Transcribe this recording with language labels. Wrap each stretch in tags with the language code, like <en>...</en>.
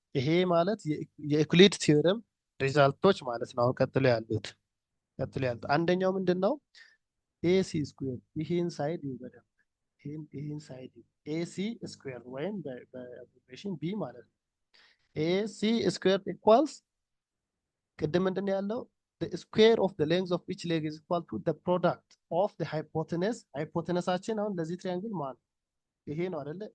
<am>ይሄ ማለት የዩክሊድ ቲዮረም ሪዛልቶች ማለት ነው። ቀጥሎ ያሉት አንደኛው ምንድነው? AC ስኩዌር ይሄን ሳይድ ይበደም ይሄን ሳይድ AC ስኩዌር ወይም በአብሪቬሽን B ማለት ነው። AC ስኩዌር ኢኳልስ ቅድም ምንድነው ያለው?</am> <en>the square of the length of each leg is equal to the product of the hypotenuse.</en> <am>ሃይፖተነሳችን አሁን ለዚህ ትሪያንግል ማለት ይሄ ነው አይደለ?</am>